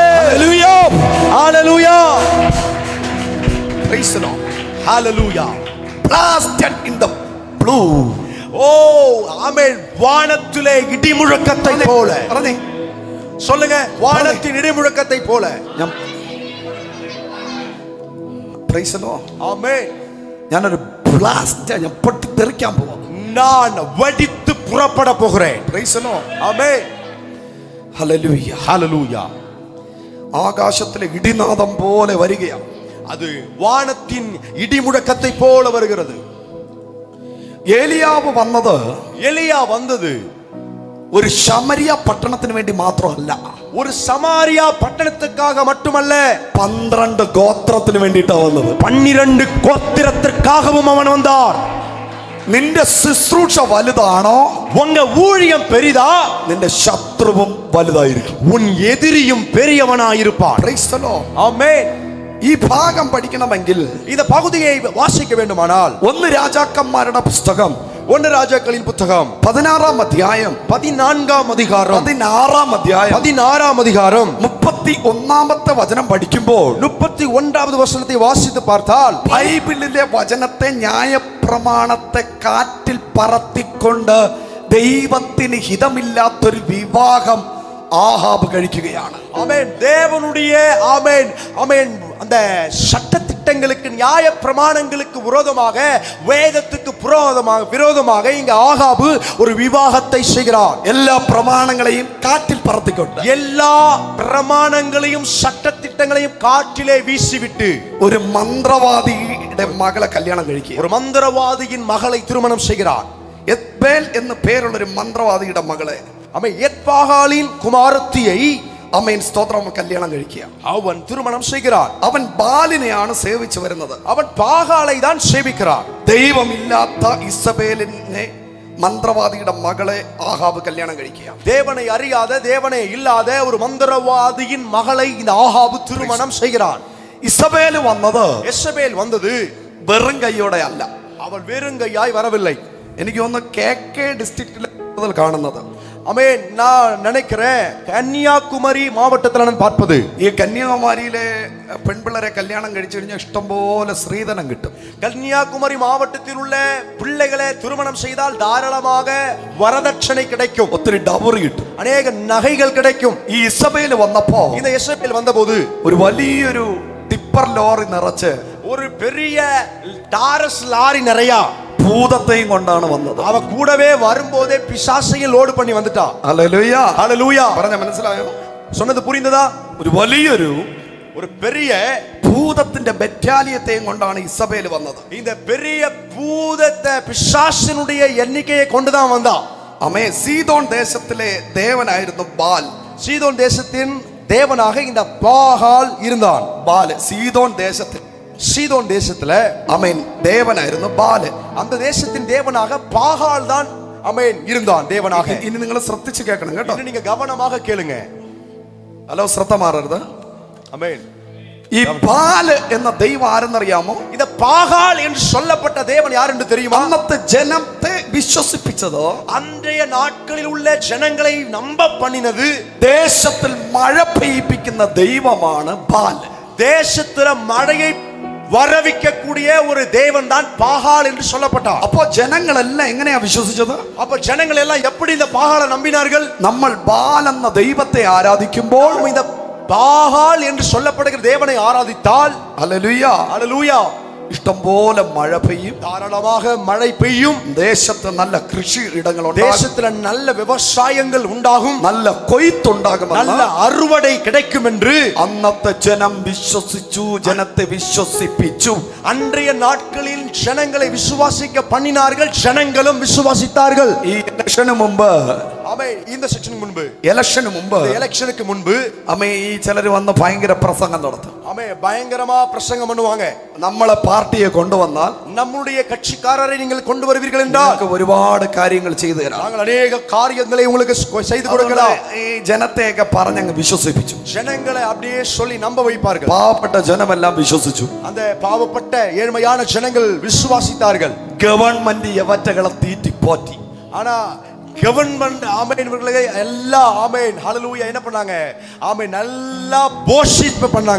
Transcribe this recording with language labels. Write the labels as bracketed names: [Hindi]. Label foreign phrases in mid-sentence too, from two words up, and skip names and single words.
[Malayalam] ഹല്ലേലൂയ, [Tamil] ஹalleluya. [English] Praise the Lord. [Tamil] ஹalleluya. [English] Blasted in the blue. [Tamil] ஓ ஆமென். வானத்திலே இடி முழக்கத்தை போல. [Malayalam] പറഞ്ഞേ, [Tamil] சொல்லுங்க, வானத்தின் இடி முழக்கத்தை போல. [English] ഞാൻ Praise the Lord. [Tamil] ஆமென். [Malayalam] ഞാനൊരു ബ്ലാസ്റ്റ്, ഞാൻ പൊട്ടിത്തെറിക്കാൻ പോവാ. [Tamil] நான் வெடித்து புறப்பட போகிறேன். [English] Praise the Lord. [Tamil] ஆமென். [Malayalam] ഹല്ലേലൂയ. [Tamil] ஹalleluya. [Malayalam] ആകാശത്തിലെ ഇടിനാദം പോലെ വരികയാണ്. [Tamil] அது வானத்தின் இடி முழக்கத்தை போல வருகிறது. [Malayalam] ഏലിയാവ് വന്നത് [Tamil] எலியா வந்தது [Malayalam] ഒരു ശമരിയ പട്ടണത്തിന് വേണ്ടി മാത്രമല്ല, [Tamil] ஒரு சமாரியா பட்டணத்துக்காக மட்டுமல்ல, [Malayalam] 12 ഗോത്രത്തിന് വേണ്ടിയിട്ടാണ് വന്നത്. [Tamil] 12 கோத்திரத்திற்காகவும் அவன் வந்தார். [Malayalam] നിന്റെ ശുശ്രൂഷ വലുതാണോ, [Tamil] உங்க ஊழியம் பெரிதா, [Malayalam] നിന്റെ ശത്രുവും വലുതായിരിക്കും. [Tamil] உன் எதிரியும் பெரியவனாயிருப்பான். [English] Praise the Lord. [Tamil] ஆமென். [Malayalam] ഈ ഭാഗം പഠിക്കണമെങ്കിൽ [Tamil] இந்த பகுதியை வாசிக்க வேண்டுமானால் [Malayalam] 1 രാജാക്കന്മാരുടെ പുസ്തകം [Tamil] 1 ராஜாக்களின் புத்தகம் [Malayalam] 16-ാം അധ്യായം [Tamil] 14ஆம் அதிகாரம் [Malayalam] 16-ാം അധ്യായം [Tamil] 16ஆம் அதிகாரம் [Malayalam] 31-ാമത്തെ വചനം പഠിക്കുമ്പോൾ [Tamil] 31வது வசனத்தை வாசித்து பார்த்தால், [Malayalam] ബൈബിളിലെ വചനത്തെ ന്യായപ്രമാണത്തെ കാറ്റിൽ പറത്തിക്കൊണ്ട് ദൈവത്തിന് ഹിതമില്ലാത്തൊരു വിവാഹം ആഹാബ് കഴിക്കുകയാണ്. [Tamil] ஆமென். தேவனுடைய ஆமென், ஆமென், அந்த சட்ட திட்டங்களுக்கு, நியாய பிரமாணங்களுக்கு விரோதமாக, வேதத்துக்கு விரோதமாக இங்க ஆகாபு ஒரு விவாகத்தை செய்கிறார். [Malayalam] എല്ലാ പ്രമാണങ്ങളെയും കാറ്റിൽ പറത്തിക്കൊണ്ട്, [Tamil] எல்லா பிரமாணங்களையும் சட்ட திட்டங்களையும் காற்றிலே வீசிவிட்டு [Malayalam] ഒരു മന്ത്രവാദിയുടെ മകളെ കല്യാണം കഴിക്കുക. [Tamil] ஒரு மந்திரவாதியின் மகளை திருமணம் செய்கிறார். [Malayalam] എത്ബേൽ എന്ന് പേരുള്ള ഒരു മന്ത്രവാദിയുടെ മകളെ, [Tamil] அவன் எத்பாகாலின் குமாரத்தியை [Malayalam] അമേൻ സ്തോത്രം, കല്യാണം കഴിക്കുക. [Tamil] அவன் திருமணம் செய்கிறான். [Malayalam] അവൻ ബാലിനെയാണ് സേവിച്ചു വരുന്നത്. [Tamil] அவன் பாகாலை தான் சேவிக்கிறான். [Malayalam] ദൈവമില്ലാത്ത ഇസബേലിനെ മന്ത്രവാദിയുടെ മകളെ ആഹാബ് കല്യാണം കഴിക്കുക. [Tamil] தேவனை அறியாத தேவனை இல்லாத ஒரு மந்திரவாதியின் மகளை இந்த ஆகாபு திருமணம் செய்கிறான். [Malayalam] ഇസബേല് വന്നത് [Tamil] எசபேல் வந்தது [Malayalam] വെറും കൈയോടെ അല്ല. [Tamil] அவள் வெறுங்கையாய் வரவில்லை. [Malayalam] എനിക്ക് തോന്നുന്നു KK ഡിസ്ട്രിക്റ്റിലെ കൂടുതൽ കാണുന്നത്. [Tamil] ஆமென். நான் நினைக்கிறேன் கன்னியாகுமரி மாவட்டத்தில் நான் பார்ப்பது, [Malayalam] ഈ കന്യാകുമാരിയിലെ പെൺപിള്ളേരെ കല്യാണം കഴിച്ചു കഴിഞ്ഞാൽ ഇഷ്ടംപോലെ സ്ത്രീധനം കിട്ടും. [Tamil] கன்னியாகுமரி மாவட்டத்தில் உள்ள பிள்ளைகளை திருமணம் செய்தால் தாராளமாக வரதட்சணை கிடைக்கும், [Malayalam] ഒത്തിരി ഡവറി കിട്ടും, [Tamil] அநேக நகைகள் கிடைக்கும். [Malayalam] ഈ ഇസബേല് വന്നപ്പോ [Tamil] இந்த எசபேல் வந்தபோது [Malayalam] ഒരു വലിയൊരു [English] tipper lorry [Malayalam] നിറച്ച് [Tamil] ஒரு பெரிய டாரஸ் லாரி நிறைய [Malayalam] ഭൂതത്തെയും കൊണ്ടാണ് വന്നത്. [Tamil] அவ கூடவே வரும்போதே பிசாசையும் லோடு பண்ணி வந்துட்டா. [Malayalam] ഹല്ലേലൂയ. [Tamil] ஹல்லேலூயா. [Malayalam] പറഞ്ഞ മനസ്സിലായോ? [Tamil] சொன்னது புரிந்ததா? [Malayalam] ഒരു വലിയൊരു [Tamil] ஒரு பெரிய [Malayalam] ഭൂതത്തിന്റെ ബറ്റാലിയത്തെയും കൊണ്ടാണ് ഇസബേല് വന്നത്. [Tamil] இந்த பெரிய பூதத்தை பிசாசினுடைய எண்ணிக்கையை கொண்டுதான் வந்தா. [Malayalam] അമേ സീദോൻ ദേശത്തിലെ ദേവനായിരുന്നു ബാൽ. [Tamil] சீதோன் தேசத்தின் தேவனாக இந்த பாகால் இருந்தான். [Malayalam] ബാല് സീദോൻ ദേശത്തിൽ [Tamil] சீதோன் தேசத்துல [Malayalam] അമേൻ ദേവനായിരുന്നു ബാല്. [Tamil] அந்த தேசத்தின் தேவனாக பாகால் தான் அமேன் இருந்தான் தேவனாக. [Malayalam] ഇനി നിങ്ങൾ ശ്രദ്ധിച്ച് കേൾക്കണം കേട്ടോ. [Tamil] இன்று நீங்க கவனமாக கேளுங்க. [Malayalam] ഹലോ, ശ്രദ്ധ മാറരുത്. [Tamil] அமேன். [Malayalam] ഈ ബാല് എന്ന ദൈവം ആരെന്നറിയാമോ? [Tamil] இந்த பாகால் என்று சொல்லப்பட்ட தேவன் யார் என்று தெரியுமா? [Malayalam] അന്നത്തെ ജനത്തെ വിശ്വസിപ്പിച്ചത്, [Tamil] அன்றைய நாட்களில் உள்ள ஜனங்களை நம்ப பண்ணினது, [Malayalam] ദേശത്തിൽ മഴ പെയ്യിപ്പിക്കുന്ന ദൈവമാണ് ബാല്. [Tamil] தேசத்துல மழையை வரவிக்கக்கூடிய ஒரு தேவன் தான் பாகால் என்று சொல்லப்பட்டார். [Malayalam] അപ്പോ ജനങ്ങളെല്ലാം എങ്ങനെയാ വിശ്വസിച്ചത്? [Tamil] அப்ப ஜனங்கள் எல்லாம் எப்படி இந்த பாகாலை நம்பினார்கள்? [Malayalam] നമ്മൾ ബാൽ എന്ന ദൈവത്തെ ആരാധിക്കുമ്പോൾ, [Tamil] இந்த பாகால் என்று சொல்லப்படுகிற தேவனை ஆராதித்தால், [Malayalam] ഹല്ലേലൂയ, [Tamil] அல்லேலூயா, [Malayalam] ഇഷ്ടംപോലെ മഴ പെയ്യും, [Tamil] தாராளமாக மழை பெய்யும், [Malayalam] ദേശത്ത് നല്ല കൃഷി ഇടങ്ങളുണ്ടാകും, [Tamil] தேசத்துல நல்ல விவசாயங்கள் உண்டாகும், [Malayalam] നല്ല കൊയ്ത്തുണ്ടാകും, [Tamil] நல்ல அறுவடை கிடைக்கும் என்று [Malayalam] അന്നത്തെ ജനം വിശ്വസിച്ചു, ജനത്തെ വിശ്വസിപ്പിച്ചു. [Tamil] அன்றைய நாட்களில் ஜனங்களை விசுவாசிக்க பண்ணினார்கள், ஜனங்களும் விசுவாசித்தார்கள். [Malayalam] ഈ ഇലക്ഷന് മുമ്പ്, [Tamil] ஆமென். இந்த செக்ஷனுக்கு முன்பு, [Malayalam] ഇലക്ഷന് മുമ്പ് [Tamil] இந்த எலெக்ஷனுக்கு முன்பு [Malayalam] അമ്മേ ഈ ചിലര് വന്ന് ഭയങ്കര പ്രസംഗം നടത്തും. [Tamil] ஆமென், பயங்கரமா பிரசங்கம் பண்ணுவாங்க. [Malayalam] നമ്മളെ പാർട്ടിയെ കൊണ്ടുവന്നാൽ [Tamil] நம்முடைய கட்சிக்காரரை நீங்கள் கொண்டு வருவீர்கள் என்றால் [Malayalam] നിങ്ങൾക്ക് ഒരുപാട് കാര്യങ്ങൾ ചെയ്തു തരാം. [Tamil] நாங்கள் அநேக காரியங்களை உங்களுக்கு செய்து கொடுக்கலாம். [Malayalam] ഈ ജനത്തെയൊക്കെ പറഞ്ഞങ്ങ് വിശ്വസിപ്പിച്ചു. [Tamil] ஜனங்களை அப்படியே சொல்லி நம்ப வைப்பார்கள். [Malayalam] പാവപ്പെട്ട ജനമെല്ലാം വിശ്വസിച്ചു. [Tamil] அந்த பாவப்பட்ட ஏழ்மையான ஜனங்கள் விசுவாசித்தார்கள். [Malayalam] ഗവൺമെന്റ് യവറ്റകളെ തീറ്റിപ്പോറ്റി. [Tamil] ஆனா கவர்மெண்ட் ஆமென் இவர்களை எல்லாம் ஆமென் ஹல்லேலூயா என்ன பண்ணாங்க? ஆமென் நல்லா போஷிப்பு பண்ணாங்க.